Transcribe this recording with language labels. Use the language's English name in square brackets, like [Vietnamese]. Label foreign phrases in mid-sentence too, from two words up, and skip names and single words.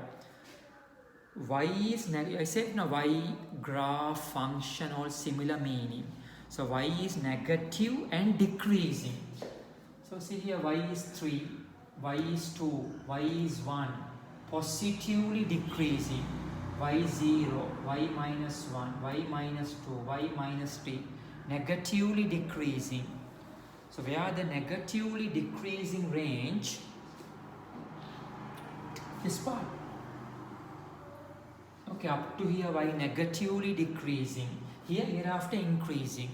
[English] Y is negative. I said no, y graph function all similar meaning. So y is negative and decreasing. So see here, y is 3, y is 2, y is 1, positively decreasing, y 0, y minus 1, y minus 2, y minus 3, negatively decreasing. So where the negatively decreasing range, this part. Okay, up to here y negatively decreasing, hereafter increasing.